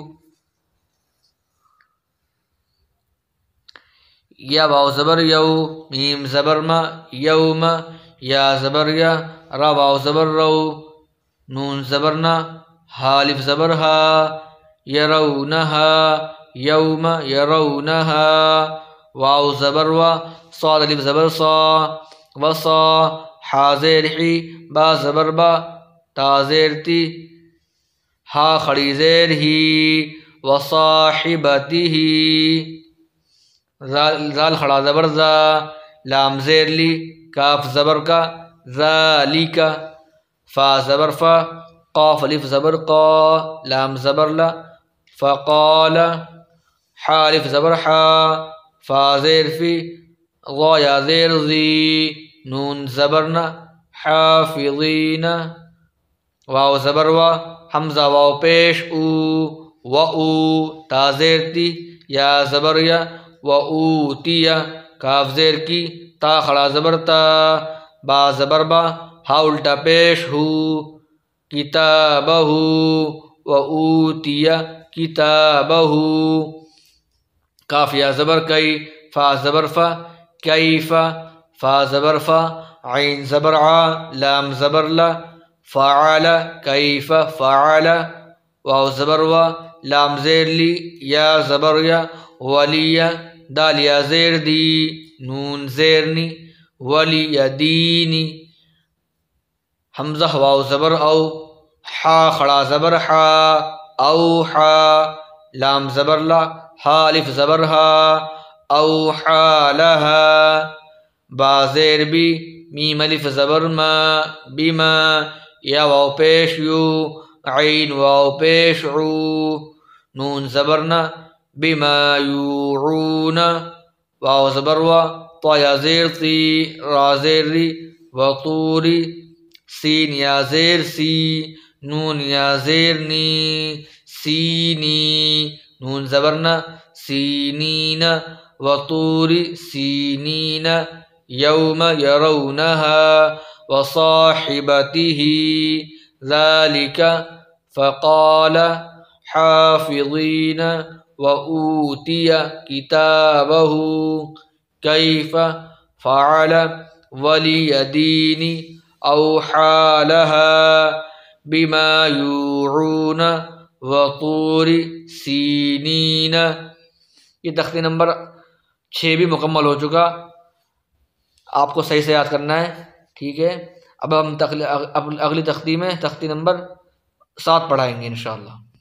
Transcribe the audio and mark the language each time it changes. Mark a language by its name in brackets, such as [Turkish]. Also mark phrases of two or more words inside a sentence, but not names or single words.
[Urdu] یا واو زبر یو، میم زبر ما، یوم، یا زبر یا، را واو زبر رو، نون زبر نا، ہا الف زبر ہا، یرونہا، [Arabic] یوم یرونہا، [Urdu] واو زبر و، صاد الف زبر صا، وصا، حا زیر حی، با زبر با، تا زیر تی، ہا کھڑی زیر ہی، وصاحبتہ، زال کھڑا زبر زا، لام زیر لی، کاف زبر کا، ذالک، فا زبر فا، قاف الف زبر قا، لام زبر لا، فقال، حا الف زبر حا، فا زیر فی، ضا یا زیر زی، نون زبر نا، حافظین، واو زبر وا، حمزہ واو پیش او، و او، تا زیر تی، یا زبر یا، [Arabic] و اوتیا، [Urdu] کاف زیر کی، تا کھڑا زبر تا، با زبر با، ہا الٹا پیش ہو، کتابہ، [Arabic] و اوتیا کتابہ، [Urdu] کاف یا زبر کئی، فا زبر فا، کیف، فا زبر فا، عین زبر ع، لام زبر لا، فعل، [Arabic] کیف فعل، [Urdu] واو زبر و، لام زیر لی، یا زبر یا، ولی، دال یا زیر دی، نون زیر نی، [Arabic] ولی دینی، [Urdu] حمزہ واو زبر او، حا کھڑا زبر حا، اوحا، لام زبر لا، ہا الف زبر ہا، [Arabic] اوحا لہا، [Urdu] با زیر بی، میم الف زبر ما، بما، یا واو پیش یو، عین واو پیش عو، نون زبر نا، [Arabic] بما یوعون، [Urdu] واو زبر و، طا یا زیر تی، را زیر ری، وطوری، سین یا زیر سی، نون یا زیر نی، سینی، نون زبرنا، سینین، [Arabic] وطوری سینین، [Urdu] یوم [Arabic] یرونہا، وصاحبته ذلك، فقال حافظین، وأوتي كتابه كيف فعل، وليدين أوحى لها بما يوعون، وطور سینین۔ [Urdu] یہ تختی نمبر 6 بھی مکمل ہو چکا، آپ کو صحیح سے یاد کرنا ہے، ٹھیک ہے۔ اب ہم اگلی تختی میں تختی نمبر 7 پڑھائیں گے انشاءاللہ۔